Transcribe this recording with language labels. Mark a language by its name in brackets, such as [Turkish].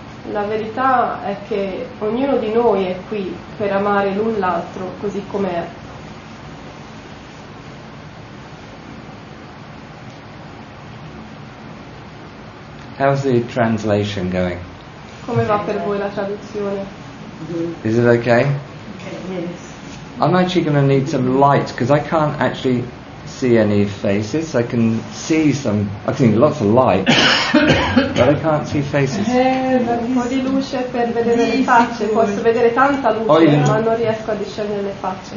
[Italian] La verità è che ognuno di noi è qui per amare l'un l'altro così com'è. [English] How's the translation going? [Italian] Come va per voi la traduzione? [English] Is it okay? I'm actually going to need some light because I can't actually see any faces. I can see lots of light, but I can't see faces. [Italian] Un po' di luce per vedere le facce, posso vedere tanta luce, ma non riesco a discernere le facce.